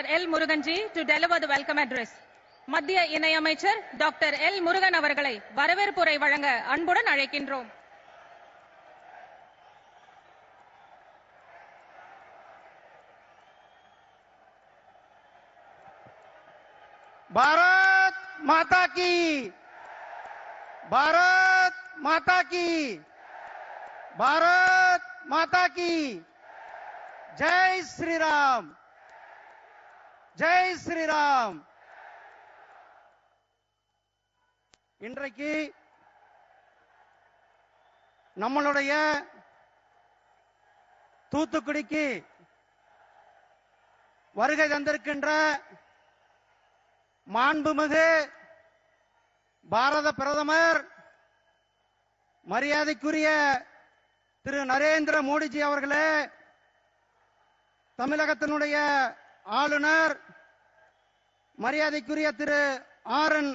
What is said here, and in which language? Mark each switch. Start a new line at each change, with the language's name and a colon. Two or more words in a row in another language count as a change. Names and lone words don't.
English: L. Murugan ji, to deliver the welcome address.
Tamil: மத்திய இணை அமைச்சர் டாக்டர் எல் முருகன் அவர்களை வரவேற்புரை வழங்க அன்புடன் அழைக்கின்றோம்.
Hindi: भारत माता की, भारत माता की, भारत माता की जय श्री राम, जय श्री राम.
Tamil: இன்றைக்கு நம்மளுடைய தூத்துக்குடிக்கு வருகை தந்திருக்கின்ற மாண்புமிகு பாரத பிரதமர் மரியாதைக்குரிய திரு நரேந்திர மோடிஜி அவர்களே, தமிழகத்தினுடைய ஆளுநர் மரியாதைக்குரிய திரு ஆர்.என்.